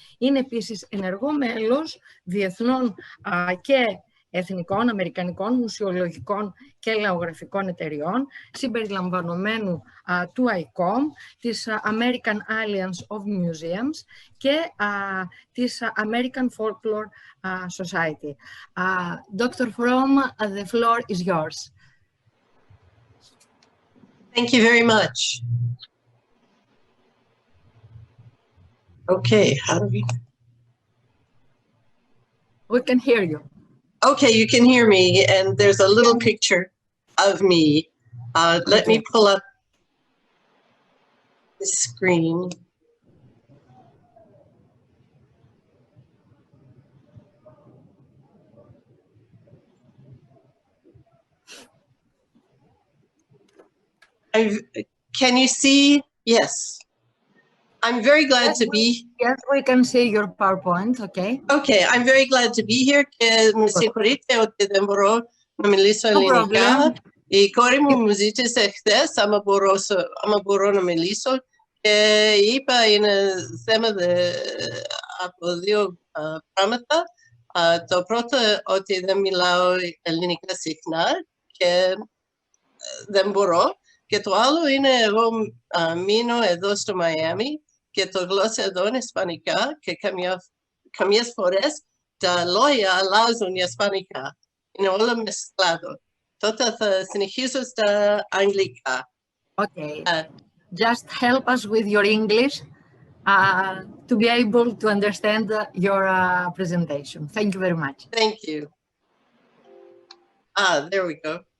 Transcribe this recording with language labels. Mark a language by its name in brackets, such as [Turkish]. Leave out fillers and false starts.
[Greek] Είναι επίσης ενεργό μέλος διεθνών και εθνικών, αμερικανικών, μουσιολογικών και λαογραφικών εταιριών, συμπεριλαμβανομένου του ICOM, της American Alliance of Museums και της American Folklore Society. [English] Dr. Fromm, the floor is yours. Thank you very much. Okay, how do we can hear you. Okay, you can hear me, and there's a little picture of me. Let me pull up the screen. Can you see? Yes. I'm very glad to be. Yes, we can see your PowerPoint. Okay. Okay, I'm very glad to be here. [Greek] Με συγχωρείτε ότι δεν μπορώ να μιλήσω ελληνικά. Η κόρη μου ζήτησε χθες άμα μπορώ να μιλήσω και είπα είναι θέμα από δύο πράγματα. Το πρώτο ότι δεν μιλάω ελληνικά συχνά και δεν μπορώ. Και το άλλο είναι εγώ μείνω εδώ στο Μαϊάμι και το γλώσσα εδώ είναι ισπανικά και καμιές φορές τα λόγια αλλάζουν για ισπανικά. Είναι όλα μεσκλάδο. Τότε θα συνεχίσω στα αγγλικά. [English] Okay. Just help us with your English to be able to understand your presentation. Thank you very much. Thank you. There we go.